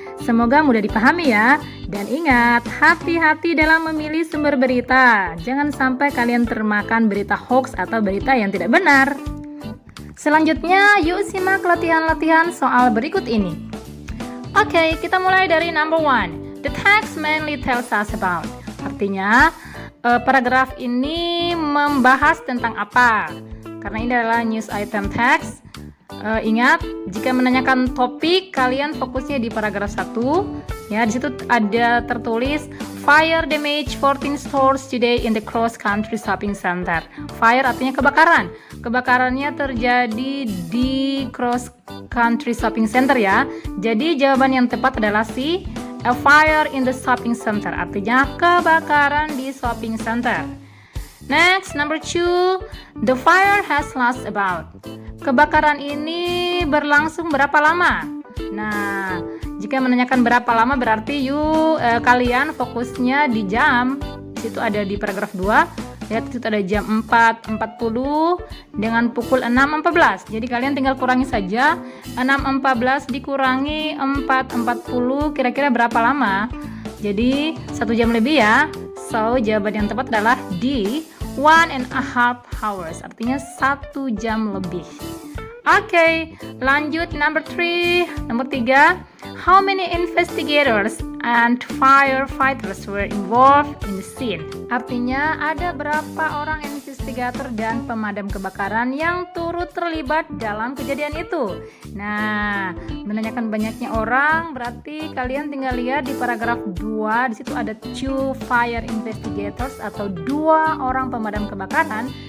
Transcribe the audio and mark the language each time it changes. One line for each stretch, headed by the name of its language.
Indonesian: Semoga mudah dipahami ya. Dan ingat, hati-hati dalam memilih sumber berita. Jangan sampai kalian termakan berita hoax atau berita yang tidak benar. Selanjutnya, yuk simak latihan-latihan soal berikut ini. Oke, kita mulai dari number 1.
English: The text mainly tells us about.
Indonesian: Artinya, paragraf ini membahas tentang apa? Karena ini adalah news item text. Ingat, jika menanyakan topik, kalian fokusnya di paragraf 1. Ya, di situ ada tertulis
English: fire damage 14 stores today in the cross country shopping center.
Indonesian: Fire artinya kebakaran. Kebakarannya terjadi di cross country shopping center ya. Jadi jawaban yang tepat adalah C,
English: a fire in the shopping center.
Indonesian: Artinya kebakaran di shopping center.
English: Next, number 2, the fire has lasted about.
Indonesian: Kebakaran ini berlangsung berapa lama? Nah, jika menanyakan berapa lama berarti kalian fokusnya di jam. Di situ ada di paragraf 2. Lihat di situ ada jam 4.40 dengan pukul 6.14. Jadi kalian tinggal kurangi saja 6.14 dikurangi 4.40 kira-kira berapa lama? Jadi 1 jam lebih ya. So, jawaban yang tepat adalah D,
English: 1.5 hours.
Indonesian: Artinya 1 jam lebih. Oke, lanjut number 3. Nomor 3,
English: how many investigators and firefighters were involved in the scene?
Indonesian: Artinya ada berapa orang investigator dan pemadam kebakaran yang turut terlibat dalam kejadian itu. Nah, menanyakan banyaknya orang berarti kalian tinggal lihat di paragraf 2. Di situ ada 2 fire investigators atau 2 orang pemadam kebakaran